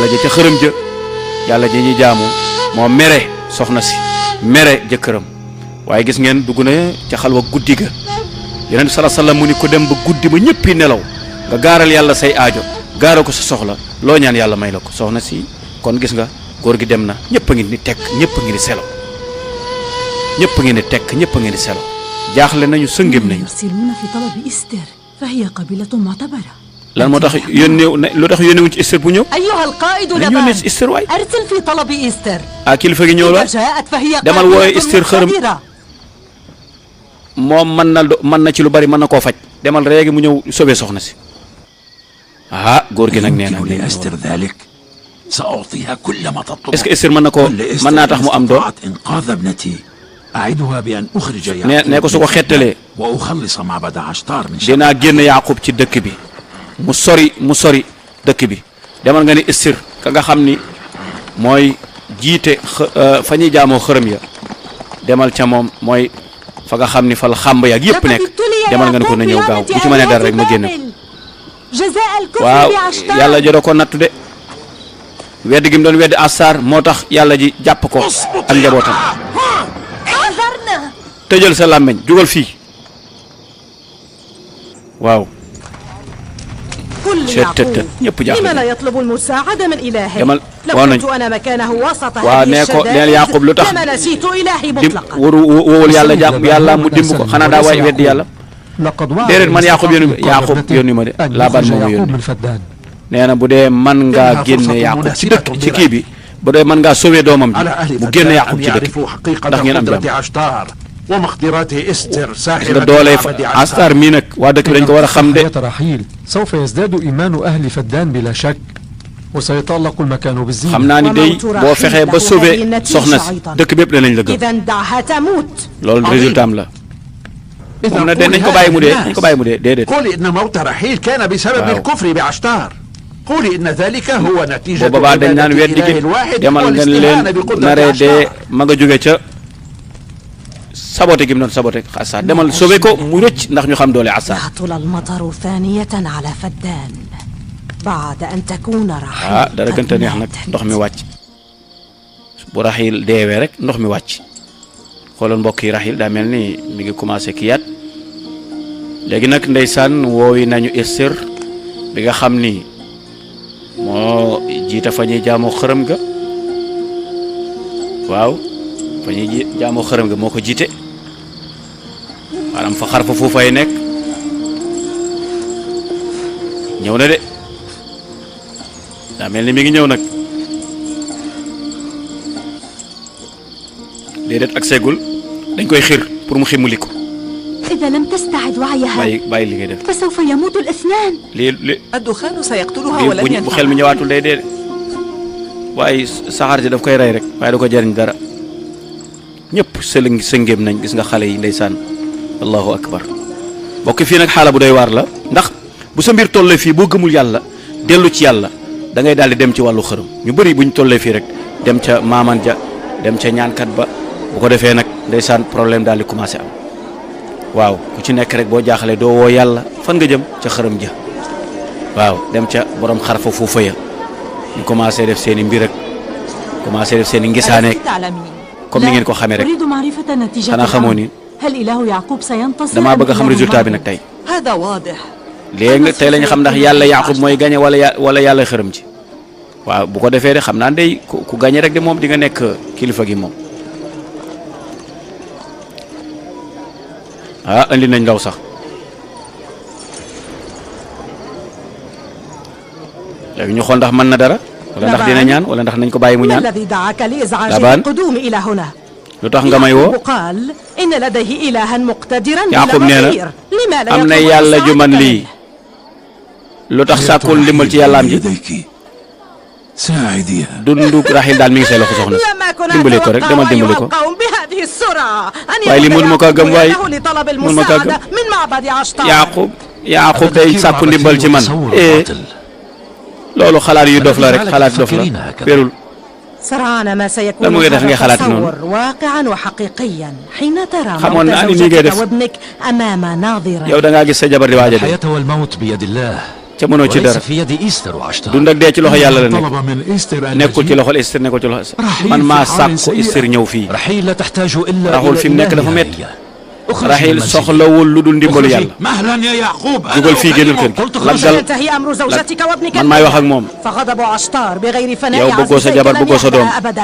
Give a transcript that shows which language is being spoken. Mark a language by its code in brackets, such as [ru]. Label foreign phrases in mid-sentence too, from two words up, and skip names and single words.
[wo] ca xërëm ja yàlla ja ñi jaamu moo mere soxna si mere jëkkëram waaye gis ngeen dugg na ca xalwa guddi ga Yonent bi [ar] صلى الله عليه وسلم [wo] mu ni ko dem ba guddi ba ñëppi nelaw nga gaaral yàlla say aajo gaaral ko sa soxla loo ñaan yàlla may la ko soxna si kon gis nga góor gi dem na ñëpp a ngi ni tekk ñëpp a ngi ni selo ñëpp a ngi ni tekk ñëpp a ngi ni selo jaaxle nañu sëngëm nañu [ar] يرسلون في طلب إستر فهي قبيلة معتبرة [wo] lan moo tax yónnee lu tax yónneewuñ ci Esther bu ñëw [ar] أيها القائد [wo] nañ [ar] لبان [wo] yónnee ci Esther waay [ar] أرسل في طلب إستر [wo] ah kilifa gi ñëw la [ar] إذا جاءت فهي [wo] demal wooye [ar] قابلة [wo] Esther xërëm [ar] مقتدرة [wo] moom mën na ci lu bari mën na koo faj demal réegi mu ñëw sobee soxna si ah góor gi nag nee na [ar] لأستر ذلك سأعطيها كل ما تطلب [fr] est-ce que [wo] Esther mën na koo mën naa tax mu am doom [ar] إنقاذ ابنتي أعدها بأن أخرج [wo] nee ko su ko xettalee [ar] وأخلص معبد عشتار من [wo] dinaa génn Yaaqub ci dëkk bi mu sori dëkk bi demal nga ni Esther ka nga xam ni mooy jiite fa ñuy jaamoo xërëm ya demal ca moom mooy fa nga xam ni fa la xàmb yaak yëpp nekk demal nga ni ko na ñëw gaaw bu ci mënee dara rek ma génn ko waaw yàlla joro ko nattu de wedd gi mu doon weddi Astar moo tax yàlla ji jàpp ko ak njabootam tëjal sa làmmeñ jugal fii waaw [ar] كل يعقوب [wo] ñëpp jaaxle [ar] لما لا يطلب المساعدة من إلهه [wo] demal [ar] لو [wo] waaw nañ [ar] كنت أنا مكانه وسط [wo] waaw [ar] هذه [wo] nee ko neel Yaaqub lu tax [ar] الشدائد لما نسيت إلهي [wo] dim [ar] مطلقا [wo] wowul yàlla jàpp yàlla mu dimb ko xanaa daa waay weddi yàlla déedéet man Yaaqub yónni ma de Laabaan moo ma yónni nee na bu dee man ngaa génne Yaaqub ci dëkk ci kii bi bu dee man ngaa sauver doomam ji mu génne Yaaqub ci dëkk ndax ngeen am jàmm [ar] ومقدرات إستر [wo] gis nga doole Astar mii nag waa dëkk bi dañ ko war a xam de [ar] رحيل سوف يزداد إيمان أهل فدان بلا شك وسيتألق المكان بالزينة [wo] xam naa ni day boo fexee ba sauver soxna si dëkk bépp danañ la gëm [ar] إذا دعها تموت [wo] loolu résultat am la moom na de nañ ko bàyyi mu dee nañ ko bàyyi mu dee déedéet [ar] قولي إن موت رحيل كان بسبب الكفر بعشتار قولي إن ذلك هو نتيجة [wo] boobaa dañ naan weddi gi demal nga leen naree dee ma nga jóge ca saboté gi mu doon saboté Astar demal sauver ko mu rëcc ndax ñu xam doole Astar [ar] يهطل المطر ثانية على فدان بعد أن تكون رحيل [wo] ah dara gënta neex nag ndox mi wàcc bu Raxiil deewee rek ndox mi wàcc xoolal mbokk yi Raxiil daa mel ni mi ngi commencé kiyaat léegi nag ndeysaan woowi nañu Esther bi nga xam ni moo jiite fa ñuy jaamoo xërëm ga waaw fa ñuy jaamoo xërëm ga moo ko jiite maanaam fa xar fa fuufay nekk ñëw na de daa mel ni mi ngi ñëw nag déedéet ak seegul dañ koy xir pour mu ximuli ko [ar] إذا لم تستعد وعيها [wo] bàyyi li ngay def [ar] فسوف يموت الاثنان [wo] lii [ar] الدخان سيقتلها ولن [wo] bu [ar] ينفعها [wo] xel mi ñëwaatul day dee waaye saxaar si daf koy rey rek waaye du ko jariñ dara ñëpp sëngéem nañ gis nga xale yi ndeysaan [ar] الله أكبر [wo] bokk fii nag xaala bu doy waar la ndax bu sa mbir tollee fii boo gëmul yàlla dellu ci yàlla da ngay daal di dem ci wàllu xërëm ñu bëri buñ tollee fii rek dem ca maaman ja dem ca ñaankat ba bu ko defee nag ndeysaan problème daal di commencé am waaw ku ci nekk rek boo jaaxalee doo woo yàlla fan nga jëm ca xërëm ja waaw dem ca borom xarfa foofa ya ñu commencé def seen i mbir ak commencé def seen i ngisaaneek comme ni ngeen ko xamee rek [ar] أريد معرفة نتيجة [wo] xanaa xamoo ni [ar] هل إله يعقوب سينتصر [wo] damaa bëgg a xam [ar] أم إله [wo] résultat bi [ar] معه؟ [wo] nag tey [ar] هذا واضح [wo] léegi tey la ñu xam ndax yàlla Yaaqub mooy gañe wala yàlla xërëm ci waaw bu ko defee de xam naa day ku gañe rek de moom di nga nekk kilifa gi moom ah andi nañ ndaw sax léegi ñu xool ndax mën na dara wala ndax dina ñaan wala ndax nañ ko bàyyi mu ñaan [ar] الذي دعاك لإزعاج لبان القدوم إلى هنا [wo] lu tax nga may woo [ar] يعقوب قال إن لديه إلها مقتدرا [wo] Yaaqub nee na [ar] بلا لما لا [wo] am na [ar] يطلب [wo] yàlla ju man [ar] مساعدة [wo] lii lu tax sàkkul ndimbal ci yàllaam ji [ar] ساعديها [wo] dundu Raxiil daal mi ngi say loxo soxna si [ar] لما كنا [wo] dimbali ko rek demal dimbali ko [ar] القوم بهذه السرعة أن [wo] waaye li mënuma kaa gëm waaye [ar] يأخذ لطلب [wo] mënuma kaa [ar] المساعدة [wo] gëm [ar] من معبد عشتار [wo] Yaaqub day sàkku ndimbal ci man loolu xalaat yu dof la rek xalaat dof la wérul [ar] سرعان ما سيكون [wo] lan moo ngi def ngay xalaat noonu [ar] تصور واقعا وحقيقيا حين ترى [wo] xamoon [ar] موت [wo] naa ni nii ngay [ar] زوجتك [wo] def [ar] وابنك أمام ناظرة [wo] yow da ngaa gis sa jabar di waaj a dee [ar] الحياة والموت بيد الله [wo] ca mënoo ci dara dund ak dee ci loxo yàlla la nekk nekkul ci loxol Esther nekkul ci loxo man maa sàkku Esther ñëw fii raxul fi mu nekk dafa metti Rahil soxlawul lu dul ndimbalu yàlla dugal fii génnal kër gi laggal man maay wax ak moom yow bëggoo sa jabar bëggoo sa doom